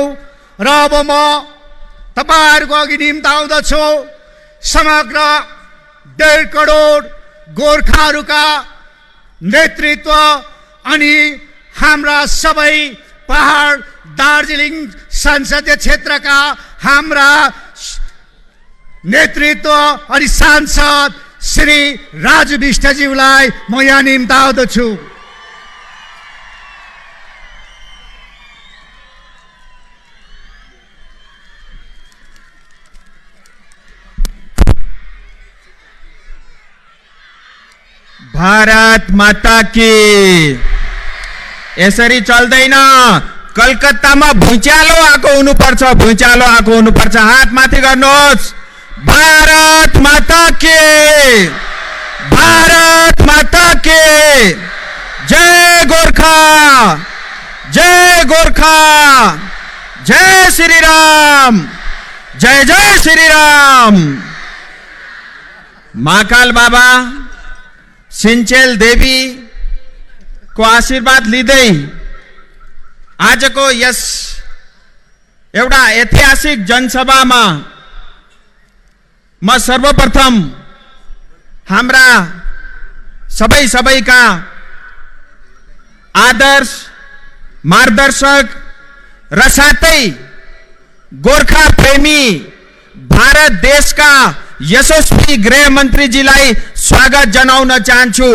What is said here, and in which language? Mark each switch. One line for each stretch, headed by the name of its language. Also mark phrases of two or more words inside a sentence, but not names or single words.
Nepali: र अब म तपाईहरुको अघि निम्ताउँदछु समग्र 1.5 करोड गोर्खाहरूका नेतृत्व अनि हाम्रा सबै पहाड दार्जिलिङ संसदीय क्षेत्रका हाम्रा नेतृत्व अनि सांसद श्री राजु विष्टज्यूलाई म यहाँ निम्ताउँदछु।
Hindi: भारत माता की।
Nepali: यसरी चल्दैन। कलकत्तामा भुइँचालो आएको हुनुपर्छ, भुइँचालो आएको हुनुपर्छ। हात माथि गर्नुहोस्।
Hindi: भारत माता की, भारत माता की।
Nepali: जय गोर्खा, जय गोर्खा, जय श्री राम, जय जय श्री राम। महाकाल बाबा सिन्चेल देवी को आशीर्वाद लिँदै आजको यस एउटा ऐतिहासिक जनसभामा म सर्वप्रथम हाम्रा सबैका आदर्श मार्गदर्शक र साथै गोर्खा प्रेमी भारत देशका यशस्वी गृह मन्त्रीजीलाई स्वागत जनाउन चाहन्छु।